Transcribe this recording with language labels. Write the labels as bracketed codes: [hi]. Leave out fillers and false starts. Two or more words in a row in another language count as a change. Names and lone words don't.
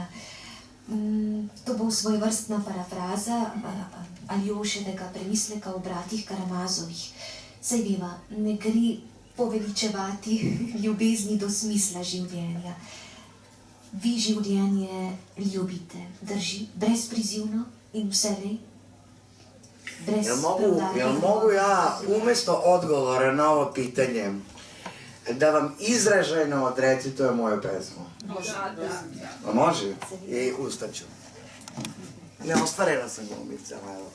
[sl] To bo svojevrstna parafraza Aljoševega premisleka o bratih Karamazovih. Saj veva, ne gre poveličevati ljubezni do smisla življenja. Vi življenje ljubite, drži, brezprizivno in vselej? [sr] Jel mogu ja umesto odgovora na ovo pitanje da vam izražajno odrecitujem moju pesmu? Može. Može? I ustaću. Neostvarena sam glumica, evo.